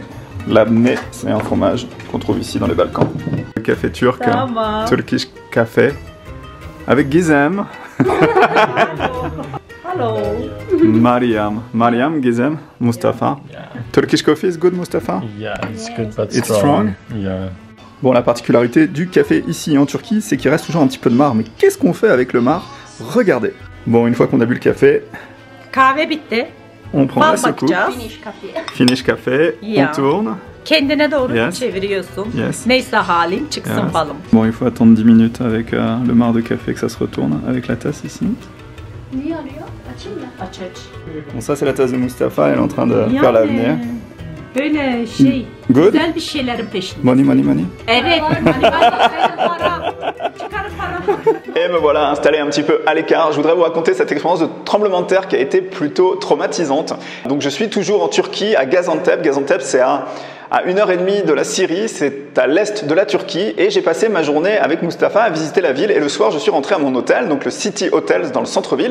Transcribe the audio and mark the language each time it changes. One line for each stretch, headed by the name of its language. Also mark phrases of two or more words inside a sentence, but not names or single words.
French: Labne, c'est un fromage qu'on trouve ici dans les Balkans. Le café turc,
English: Turkish café,
French: avec Gizem.
English: Hello. Mariam, Gizem, Mustapha. Yeah. Turkish coffee is good, Mustapha? Yeah, it's good but It's strong? Yeah.
French: Bon, la particularité du café ici en Turquie, c'est qu'il reste toujours un petit peu de marc. Mais qu'est-ce qu'on fait avec le marc? Regardez. Bon, une fois qu'on a bu le café,
Turkish: Kahve bitti.
French: on prend
Turkish: Bal
French: la secoupe.
Turkish: bakacağız.
English: Finish café, Yeah.
French: on tourne.
Turkish: Kendine doğru
English: Yes.
Turkish: çeviriyorsun.
English: Yes.
Turkish: Neyse halin çıksın
English: Yes.
Turkish: balım.
French: Bon, il faut attendre 10 minutes avec le marc de café que ça se retourne avec la tasse ici.
Turkish: Niye arıyor? Açayım mı? Aç aç.
French: Bon, ça c'est la tasse de Mustapha, elle est en train de faire l'avenir.
Turkish: Böyle şey,
English: Good.
Turkish: güzel bir şeylerin peşinde.
English: Money.
Turkish: Evet. Hani para. Çıkarıp para.
French: Et me voilà installé un petit peu à l'écart. Je voudrais vous raconter cette expérience de tremblement de terre qui a été plutôt traumatisante. Donc je suis toujours en Turquie, à Gaziantep. Gaziantep, c'est à 1h30 de la Syrie, c'est à l'est de la Turquie. Et j'ai passé ma journée avec Mustapha à visiter la ville. Et le soir, je suis rentré à mon hôtel, donc le City Hotels dans le centre-ville.